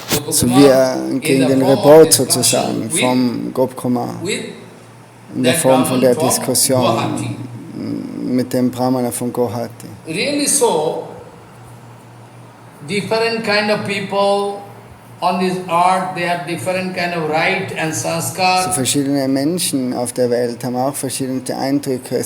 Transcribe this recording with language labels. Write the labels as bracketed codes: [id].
[de] So wir kriegen den Report sozusagen vom Gopkumar in der Form von der Diskussion mit dem Brahmana von Guwahati. [en] Really so, different kind of people on this earth, they have different kind of right and sanskar. [de] So verschiedene Menschen auf der Welt haben auch verschiedene Eindrücke,